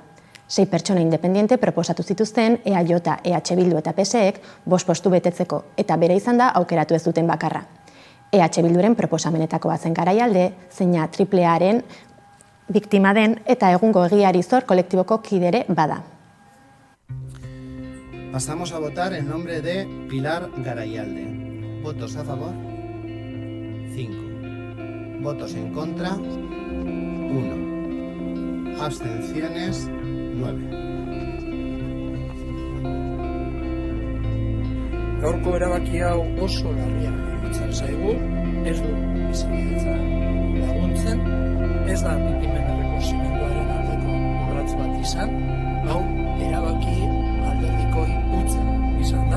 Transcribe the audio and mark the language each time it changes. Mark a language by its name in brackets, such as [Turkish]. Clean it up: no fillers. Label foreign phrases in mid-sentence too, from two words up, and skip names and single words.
[Basque] 6 pertsona independiente proposatu zituzten EAJ, EH Bildu eta PSek 5 postu betetzeko eta bere izan da aukeratu ez duten bakarra. EH Bilduren proposamenetako bazen Garaialde, zeina triplearen biktima den eta egungo Egiari Zor kolektiboko kidere bada. [Spanish] Pasamos a votar en nombre de Pilar Garaialde. ¿Votos a favor? 5. ¿Votos en contra? 1. Abstenciones? 9. [Basque] Gaurko erabaki hau oso larria iruditzen zaigu, ez du bizikidetza laguntzen, ez da biktimen errekonozimenduaren aldeko urrats bat izan, hau erabaki alderdikoi hutsa izan da.